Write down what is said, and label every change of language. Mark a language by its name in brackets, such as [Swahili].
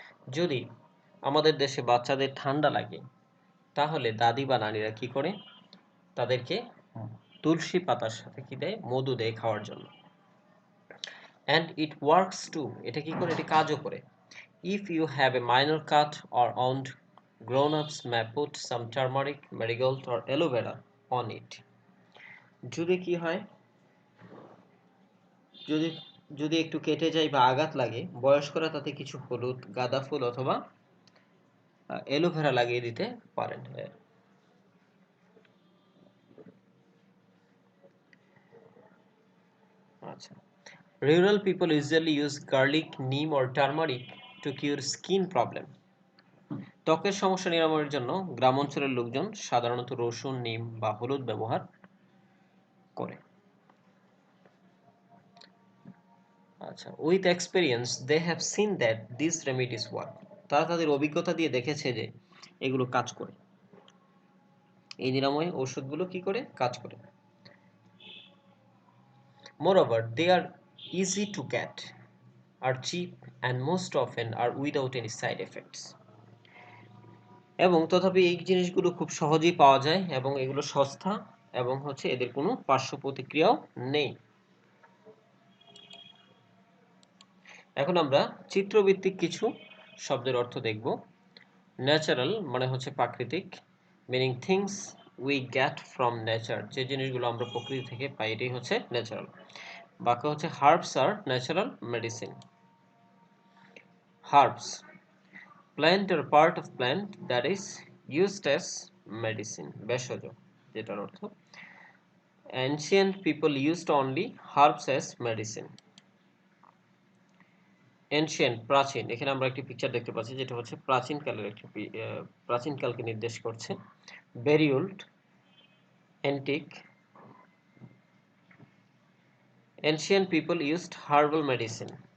[Bangla] যদি আমাদের দেশে বাচ্চাদের ঠান্ডা লাগে, তাহলে দাদি বা নানিরা কি করে, তাদেরকে তুলসী পাতার সাথে কি দেয়, মধু দেয় খাওয়ার জন্য। [English] And it works too, [Bangla] এটা কি করে, এটি কাজও করে। [English] If you have a minor cut or wound, grown-ups may put some turmeric, marigold or aloe vera on it. [Bangla] যদি কি হয়, যদি যদি একটু কেটে যায় বা আঘাত লাগে, বয়স্করা তাতে কিছু হলুদ, গাঁদা ফুল অথবা অ্যালোভেরা লাগিয়ে দিতে পারেন। [English] আচ্ছা, rural people usually use garlic, neem or turmeric to cure skin problem. [Bangla] ত্বকের সমস্যা নিরাময়ের জন্য গ্রাম অঞ্চলের লোকজন সাধারণত রসুন, নিম বা হলুদ ব্যবহার করে। আচ্ছা, [English] with experience they have seen that this remedies work, [Bangla] তারা তাদের অভিজ্ঞতা দিয়ে দেখেছে যে এগুলো কাজ করে, এই নিরাময় ঔষধগুলো কি করে কাজ করে। [English] Moreover, they are easy to get, are cheap and most often are without any side effects. [Bangla] এবং তথাপি এই জিনিসগুলো খুব সহজেই পাওয়া যায় এবং এগুলো সস্তা এবং হচ্ছে এদের কোনো পার্শ্ব প্রতিক্রিয়াও নেই। এখন আমরা চিত্রভিত্তিক কিছু শব্দের অর্থ দেখব। ন্যাচারাল মানে হচ্ছে প্রাকৃতিক, [English] meaning things we get from nature, [Bangla] যে জিনিসগুলো আমরা প্রকৃতি থেকে পাই এটাই হচ্ছে ন্যাচারাল। বাক্য হচ্ছে [English] Herbs আর natural medicine. Herbs, plant or part of plant that is used as medicine, ভেষজ, [Bangla] যেটার অর্থ [English] ancient people used only herbs as medicine. [Bangla] Ancient প্রাচীন, এখানে আমরা একটি পিকচার দেখতে পাচ্ছি যেটা হচ্ছে প্রাচীন কালের একটি প্রাচীন কালকে নির্দেশ করছে। [English] Very old, antique, ancient people used herbal medicine.